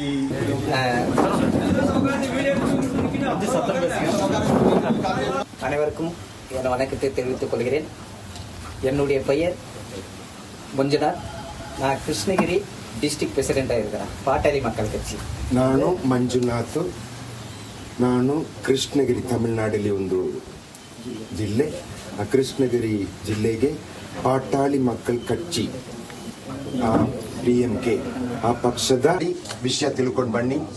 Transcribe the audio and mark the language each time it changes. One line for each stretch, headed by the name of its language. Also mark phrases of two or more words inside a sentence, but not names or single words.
Tamil: அனைவருக்கும் என் வணக்கத்தை தெரிவித்துக் கொள்கிறேன். என்னுடைய பெயர் ಮಂಜುನಾಥ್. நான் கிருஷ்ணகிரி
English: district president-ஆக
Tamil: இருக்கிறேன் பாட்டாளி மக்கள் கட்சி.
Kannada: ನಾನು ಮಂಜುನಾಥ್. ನಾನು ಕೃಷ್ಣಗಿರಿ ತಮಿಳುನಾಡಲ್ಲಿ ಒಂದು ಜಿಲ್ಲೆ. ಆ ಕೃಷ್ಣಗಿರಿ ಜಿಲ್ಲೆಗೆ ಪಾಟಾಳಿ ಮಕ್ಕಳ ಕಚ್ಚಿ PMK ಆ ಪಕ್ಷದ ವಿಷಯ ತಿಳ್ಕೊಂಡು ಬನ್ನಿ.